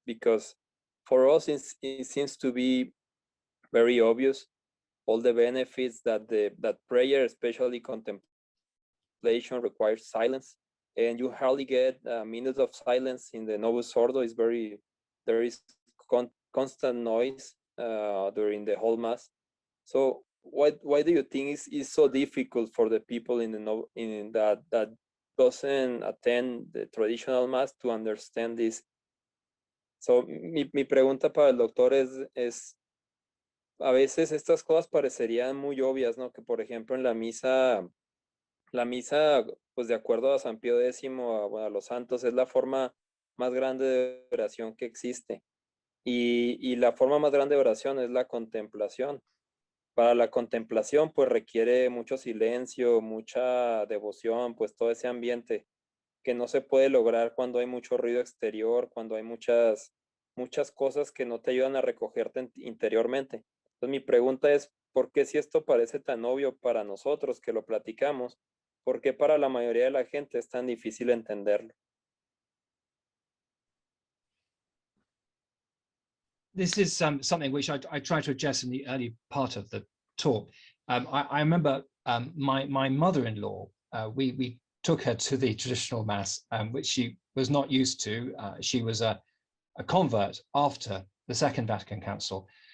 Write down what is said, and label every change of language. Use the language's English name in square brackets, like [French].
[English] Because for us, it seems to be very obvious, all the benefits that prayer, especially contemplation, requires silence, and you hardly get a minute of silence in the Novus Ordo. There is constant noise during the whole mass. So why do you think it's so difficult for the people in that doesn't attend the traditional mass to understand this? So [Spanish] mi pregunta para el doctor es a veces estas cosas parecerían muy obvias, ¿no? Que por ejemplo en la misa, pues de acuerdo a San Pío X, a los santos, es la forma más grande de oración que existe. Y la forma más grande de oración es la contemplación. Para la contemplación, pues requiere mucho silencio, mucha devoción, pues todo ese ambiente que no se puede lograr cuando hay mucho ruido exterior, cuando hay muchas cosas que no te ayudan a recogerte interiormente. Entonces mi pregunta es, ¿por qué si esto parece tan obvio para nosotros que lo platicamos, por qué para la mayoría de la gente es tan difícil entenderlo? [English] This is something which I tried to address in the early part of the talk. I remember my mother-in-law, we took her to the traditional mass, which she was not used to. She was a convert after the Second Vatican Council.